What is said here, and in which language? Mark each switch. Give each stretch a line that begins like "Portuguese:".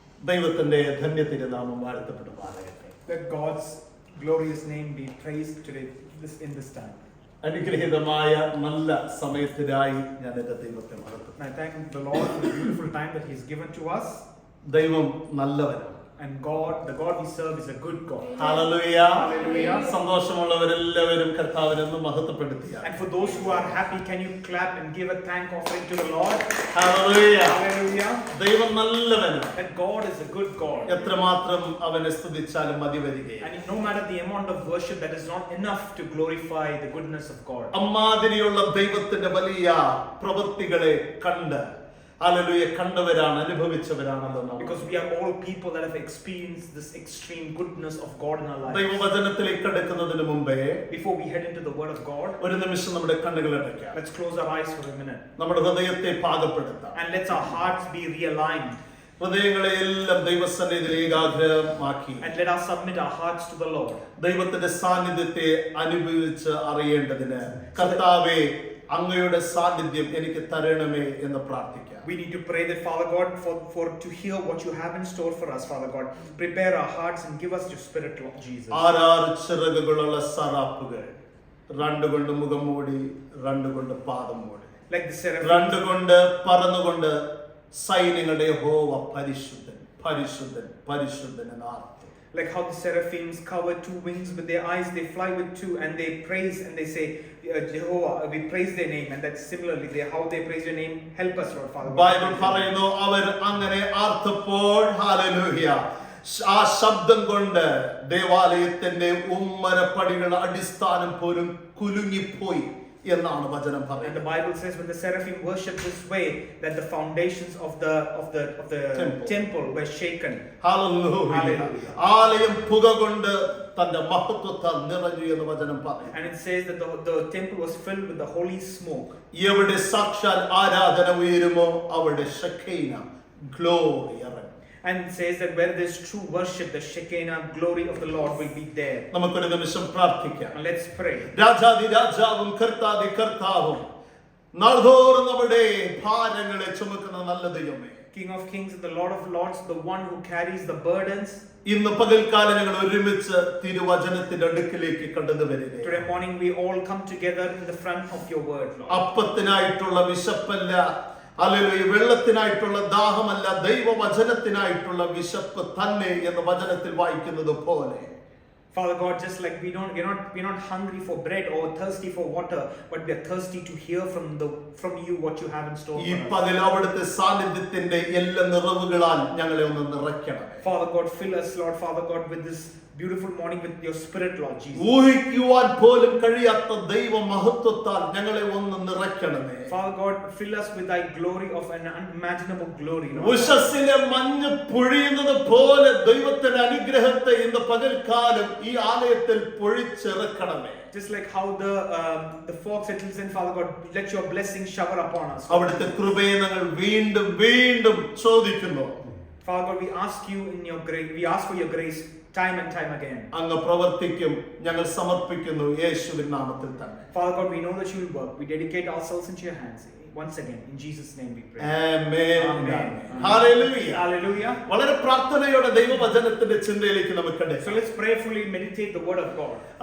Malayalam: ദൈവത്തിന്റെ ധന്യതിരുനാമം വാഴ്ത്തപ്പെടുമാറാകട്ടെ.
English: Let God's glorious name be praised today in this time.
Malayalam: അനുഗ്രഹീതമായ നല്ല സമയത്തിനായി ഞാൻ എന്റെ ദൈവത്തെ മഹത്വം.
English: And I thank the Lord for the beautiful time that He has given to us.
Malayalam: ദൈവം നല്ലവനാണ്.
English: And God, the God we serve, is a good God.
Malayalam: Hallelujah.
English: Hallelujah.
Malayalam: സന്തോഷമുള്ളവരെല്ലാവരും കർത്താവിനെ മഹത്വപ്പെടുത്തുക.
English: And for those who are happy, can you clap and give a thank offering to the Lord?
Malayalam: Hallelujah.
English: Hallelujah.
Malayalam: ദൈവം നല്ലവനാണ്.
English: That God is a good God.
Malayalam: എത്രമാത്രം അവനെ സ്തുതിച്ചാലും മതി വരികയില്ല.
English: And no matter the amount of worship, that is not enough to glorify the goodness of God.
Malayalam: അമ്മാതിരിയുള്ള ദൈവത്തിന്റെ വലിയ പ്രവൃത്തികളെ കണ്ട് ഹല്ലേലൂയ കണ്ടവരാണ്, അനുഭവിച്ചവരാണല്ലോ നാം.
English: Because we are all people that have experienced this extreme goodness of God in our lives.
Malayalam: ദൈവവചനത്തിലേക്ക് കടക്കുന്നതിന് മുമ്പേ
English: Before we head into the word of God,
Malayalam: ഒരു നിമിഷം നമ്മുടെ കണ്ണുകൾ അടയ്ക്കാം.
English: let's close our eyes for a minute.
Malayalam: നമ്മുടെ ഹൃദയത്തെ പാകപ്പെടുത്താം.
English: And let our hearts be realigned.
Malayalam: ഹൃദയങ്ങളെ എല്ലാം ദൈവസന്നിധിയിൽ ഏകാഗ്രമാക്കി
English: And let us submit our hearts to the Lord.
Malayalam: ദൈവത്തിന്റെ സാന്നിധ്യത്തെ അനുഭവിച്ച് അറിയേണ്ടതിന് കർത്താവേ അങ്ങയുടെ സാന്നിധ്യം എനിക്ക് തരണമേ എന്ന് പ്രാർത്ഥിക്കാം.
English: We need to pray that, Father God, for to hear what you have in store for us, Father God. Prepare our hearts and give us your spirit, Lord Jesus.
Malayalam: ആറാറ് ചിറകുകളുള്ള സറാപ്പുകൾ, രണ്ടുകൊണ്ട് മുഖം മൂടി, രണ്ടുകൊണ്ട് പാദം മൂടി,
English: Like the seraphim,
Malayalam: രണ്ടുകൊണ്ട് പറന്നുകൊണ്ട് സൈന്യങ്ങളുടെ യഹോവ പരിശുദ്ധൻ പരിശുദ്ധൻ പരിശുദ്ധൻ എന്നാർത്ത്.
English: like how the seraphims cover two wings with their eyes, they fly with two, and they praise and they say, Jehovah, we praise their name. And that's similarly how they praise your name. Help us, Lord, Father God.
Malayalam: Bible പറയുന്നു അവർ അങ്ങനെ ആർത്തപ്പോൾ hallelujah ആ ശബ്ദം കൊണ്ട് ദേവാലയത്തിന്റെ ഉമ്മരപ്പടികളുടെ അടിസ്ഥാനം പോലും കുലുങ്ങിപ്പോയി എന്നാണ് വചനം
English: And
Malayalam: പറയുന്നത്.
English: the Bible says when the seraphim worshiped this way, that the foundations of the temple were shaken.
Malayalam: Hallelujah.
English: Hallelujah.
Malayalam: ആലയം പുക കൊണ്ട് തന്റെ മഹത്വത്താൽ നിറഞ്ഞു എന്ന് വചനം പറയുന്നു.
English: And it says that the temple was filled with the holy smoke.
Malayalam: എവിടെ സാക്ഷാൽ ആരാധന ഉയരുമോ അവിടെ ഷെഖീന ഗ്ലോറി ഇറങ്ങും.
English: And it says that where there's true worship, the Shekinah glory of the Lord will be there.
Malayalam: നമുക്കൊരു നിമിഷം പ്രാർത്ഥിക്കാം.
English: And let's pray.
Malayalam: രാജാതി രാജാവും കർത്താതി കർത്താവും നാൾതോറും നമ്മുടെ ഭാരങ്ങളെ ചുമക്കുന്ന നല്ല ദൈവമേ,
English: King of kings and the Lord of lords, the one who carries the burdens.
Malayalam: ഇന്ന് പകൽക്കാലം ഞങ്ങൾ ഒരുമിച്ച് തിരുവചനത്തിന്റെ അടുക്കിലേക്ക് കടന്നു വരികയാണ്.
English: Today morning we all come together in the front of your word, Lord.
Malayalam: അപ്പത്തിനായിട്ടുള്ള വിശപ്പല്ല, hallelujah, വെള്ളത്തിനായിട്ടുള്ള ദാഹമല്ല, ദൈവവചനത്തിനായിട്ടുള്ള വിശപ്പ് തന്നെ എന്ന് വചനത്തിൽ വായിക്കുന്നത് പോലെ,
English: Father God, just like we're not hungry for bread or thirsty for water, but we are thirsty to hear from you what you have in store
Malayalam: ഈ
English: for us.
Malayalam: പകൽ അവിടുത്തെ സാന്നിധ്യത്തിന്റെ എല്ലാ നിറവുകളാൽ ഞങ്ങളെ ഒന്ന് നിറയ്ക്കണം.
English: Father God, fill us, Lord, Father God, with this beautiful morning with your spirit, Lord Jesus.
Malayalam: ഊഹിക്കുവാൻ പോലും കഴിയാത്ത ദൈവ മഹത്വത്താൽ ഞങ്ങളെ ഒന്ന് നിറയ്ക്കണമേ.
English: Father God, fill us with thy glory of an unimaginable glory, Lord.
Malayalam: ഉഷസ്സിലെ മഞ്ഞ് പൊഴിയുന്നത് പോലെ ദൈവത്തിന്റെ അനുഗ്രഹത്തെ ഇന്ന് പകൽക്കാലം ഈ ആലയത്തിൽ പൊഴിച്ചിറക്കണമേ.
English: Just like how the fog settles in, Father God, let your blessing shower upon us.
Malayalam: അവിടുത്തെ കൃപയെ ഞങ്ങൾ വീണ്ടും വീണ്ടും ചോദിക്കുന്നു.
English: Father God, we ask for your grace time and time again.
Malayalam: അങ്ങ് പ്രവർത്തിക്കും, ഞങ്ങൾ സമർപ്പിക്കുന്നു യേശുവിൻ നാമത്തിൽ തന്നെ.
English: Father God, we know that you will work. We dedicate ourselves into your hands. Once again, in Jesus' name we pray.
Malayalam: Amen.
English: Amen.
Malayalam: Hallelujah.
English: Hallelujah.
Malayalam: വളരെ പ്രാർത്ഥനയോടെ ദൈവവചനത്തിന്റെ ചിന്തയിലേക്ക് നമുക്ക്
English: So let's prayerfully meditate the word of God.